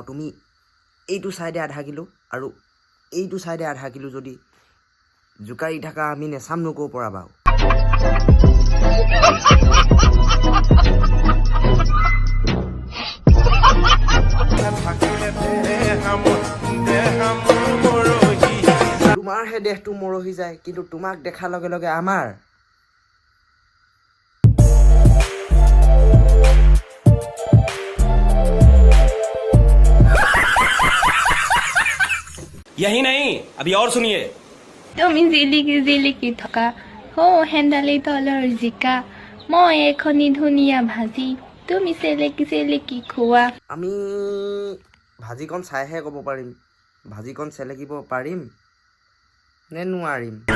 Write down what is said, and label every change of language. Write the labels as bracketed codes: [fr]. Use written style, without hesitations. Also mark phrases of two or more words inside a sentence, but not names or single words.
[as] তুমি এইটো চাইডে আধা কিলো আৰু এইটো চাইডে আধা কিলো যদি জোকাৰি থাকা আমি নেচাম নো ক'ৰ পৰা বাৰু? তোমাৰহে দেহটো মৰহি যায় কিন্তু তোমাক দেখাৰ লগে লগে আমাৰ [hi] यही नहीं अभी और सुनिए [as] তুমি জিলিকি থকা হো হেন্দালি তলৰ জিকা মই এখনি ধুনীয়া ভাজি তুমি চেলেকি খোৱা। আমি ভাজিকণ চাইহে ক'ব পাৰিম ভাজিকণ চেলেকিব পাৰিম নে নোৱাৰিম।